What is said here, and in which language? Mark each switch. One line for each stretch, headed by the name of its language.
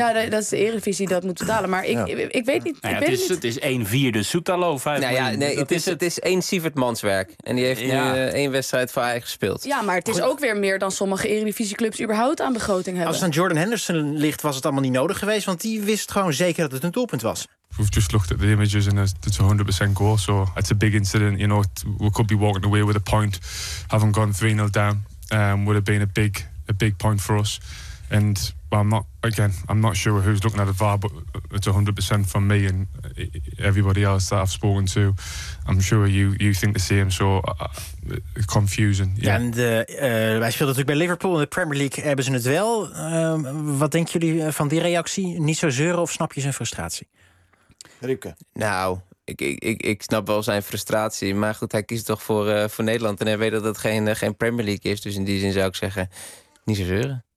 Dutch: Ja, dat is de Eredivisie dat moet betalen. Maar ik weet niet. Nou ja, het is 1/4 Soetalo, 5 miljoen. Nou ja, nee, het is 1 Sievertmans werk. En die heeft nu 1 wedstrijd voor Ajax gespeeld. Ja, maar het is ook weer meer dan sommige Eredivisie-clubs überhaupt aan begroting hebben. Als het aan Jordan Henderson ligt, was het allemaal niet nodig geweest. Want die wist gewoon zeker dat het een doelpunt was.
English: We've just looked at the images and it's 100% goal. So it's a big incident. You know, we could be walking away with a point. Having gone 3-0 down would have been a big point for us. And well, I'm not sure who's looking at the VAR, but it's 100% from me and everybody else that I've spoken to. I'm sure you think the same, so confusing. Yeah.
Dutch: Ja, en wij speelden natuurlijk bij Liverpool. In de Premier League hebben ze het wel. Wat denken jullie van die reactie? Niet zo zeuren of snap je zijn frustratie? Ripke. Nou, ik snap wel zijn frustratie. Maar goed, hij kiest toch voor Nederland. En hij weet dat het geen Premier League is. Dus in die zin zou ik zeggen, niet zo zeuren.